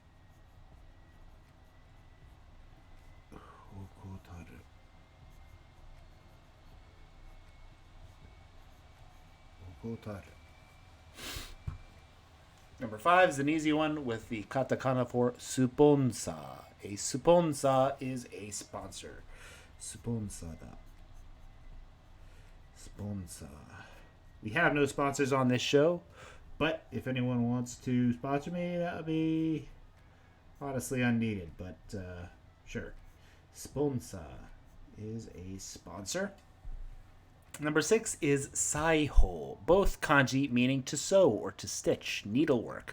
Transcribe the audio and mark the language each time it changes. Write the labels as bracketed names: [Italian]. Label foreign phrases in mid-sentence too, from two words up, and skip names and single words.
[Japanese] Okotaru. Okotaru. [English] Number 5 is an easy one with the katakana for Suponsa. A Suponsa is a sponsor. [Japanese] スポンサーだ. Suponsa. [English] We have no sponsors on this show, but if anyone wants to sponsor me, that would be honestly unneeded, but sure. Suponsa is a sponsor. Number 6 is saiho, both kanji meaning to sew or to stitch, needlework.